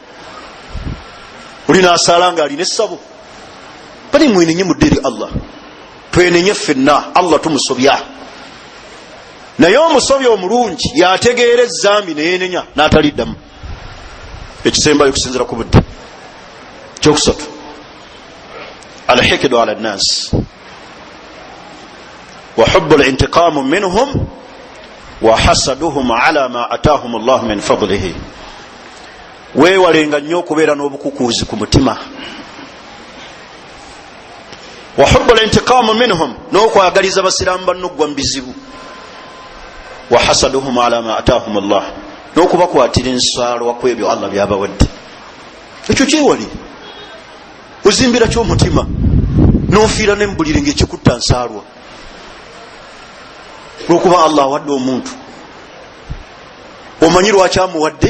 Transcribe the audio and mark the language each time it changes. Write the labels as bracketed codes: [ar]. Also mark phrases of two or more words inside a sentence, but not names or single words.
[lg] Oli n'asaala nga alina essabo. Bali mwenenye mudde eri Allah. Twenenye ffenna Allah tumusobya. Naye omusobya omulungi yategeera ezambi neyenenya n'ataliddamu. Ekisembayo okusinzira ku budde. [ar] Kyokusatu الحقد على الناس وحب الانتقام منهم وحسدهم على ما آتاهم الله من فضله. [lg] Weewalenga nnyo okubeera n'obukukuuzi ku mutima. [ar] وحب الانتقام منهم, [lg] n'okwagaliza basiraamu bannoggwa mu bizibu. [ar] وحسدهم على ما آتاهم الله, [lg] n'okubakwatira ensaalwa ku ebyo Allah byabawadde. Ekyo kyewali ozimbira ky'omutima n'ofiira n'embulire ng'ekikutta nsaalwa lw'okuba Allah awadde omuntu. Omanyi lwaki amuwadde?